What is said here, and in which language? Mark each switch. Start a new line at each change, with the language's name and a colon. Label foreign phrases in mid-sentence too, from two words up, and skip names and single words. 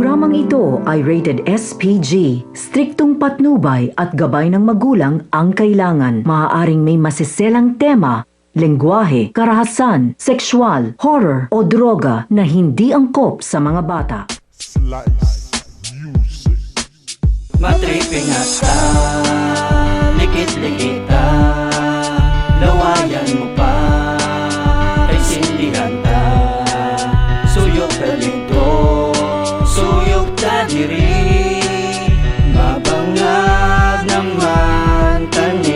Filipino: Programang ito ay rated SPG. Striktong patnubay at gabay ng magulang ang kailangan. Maaaring may masiselang tema, lengguwahe, karahasan, sexual, horror o droga na hindi angkop sa mga bata. Slice music.
Hiligaynon: Matriping at likit-likita, lawayan mo pa, kay sindihan ta, suyok ka dito, suyok ka diri, mabangag naman tani.